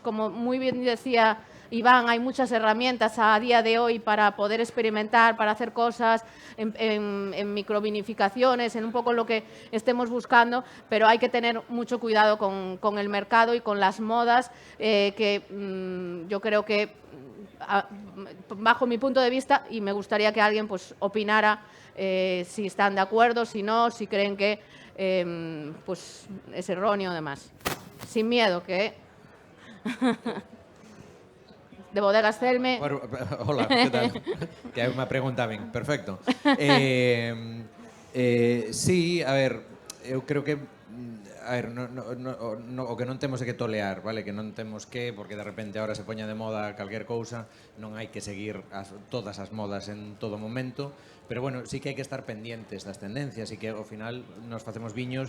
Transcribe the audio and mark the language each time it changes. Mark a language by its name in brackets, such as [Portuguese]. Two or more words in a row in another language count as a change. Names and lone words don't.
[Spanish] Como muy bien decía Iván, hay muchas herramientas a día de hoy para poder experimentar, para hacer cosas en microvinificaciones, en un poco lo que estemos buscando, pero hay que tener mucho cuidado con el mercado y con las modas, que yo creo que, bajo mi punto de vista, y me gustaría que alguien pues opinara si están de acuerdo, si no, si creen que pues es erróneo, demás. Sin miedo, que... de Bodegas Celme. Bueno, hola, que tal? [Galician] Que hai unha pregunta ben, perfecto. Sí, a ver, eu creo que a ver, o que non temos é que tolear, vale? Que non temos que, porque de repente ahora se poña de moda calquer cousa, non hai que seguir todas as modas en todo momento, [Spanish] pero bueno, [Galician] sí que hai que estar pendientes das tendencias e que ao final nos facemos viños.